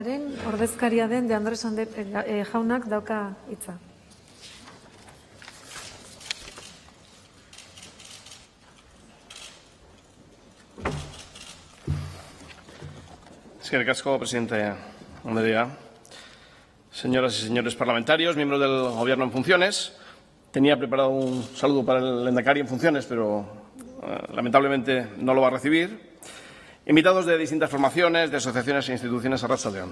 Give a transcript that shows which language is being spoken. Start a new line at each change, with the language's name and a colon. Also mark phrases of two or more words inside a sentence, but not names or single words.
Basque: Ordezkaria den de Andres jaunak dauka hitza. Eskerrik asko, presidente Andrea.
Spanish: Señoras y señores parlamentarios, miembros del Gobierno en funciones, tenía preparado un saludo para el lehendakari en funciones, pero lamentablemente no lo va a recibir. Invitados de distintas formaciones, de asociaciones e instituciones, arratsaldeon.